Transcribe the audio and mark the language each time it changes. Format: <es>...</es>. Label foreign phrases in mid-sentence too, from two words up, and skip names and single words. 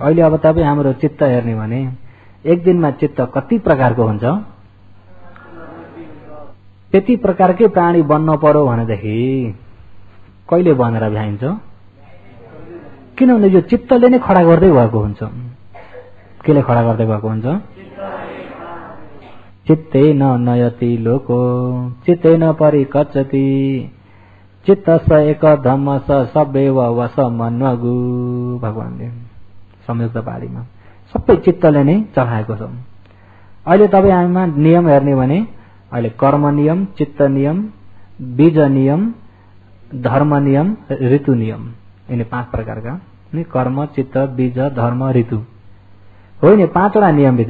<ne>अहिले अब तपाईँ हाम्रो चित्त हेर्ने भने एक दिनमा चित्त कति प्रकारको हुन्छ? त्यति प्रकारकै प्राणी बन्न पर्यो भनेदेखि कहिले बनेर भ्याइन्छ? किनभने यो चित्तले नै खडा गर्दै भएको हुन्छ। केले खडा गर्दै भएको हुन्छ?</ne> <pi>चित्ते न नयति लोको चित्ते न परिकच्चति चित्त स एक धम्म स सबैव वस मन्वगु।</pi> <ne>भगवानले संयुक्त पालीमा सबै चित्तले नै चलाएको छ। अहिले तपाईँ हामीमा नियम हेर्ने भने अहिले कर्म नियम, चित्त नियम, बीज नियम, धर्म नियम, ऋतु नियम, यिनी 5 प्रकारका नि कर्म, चित्त, बीज, धर्म, ऋतु हो नि 5वटा नियमभित्र।</ne>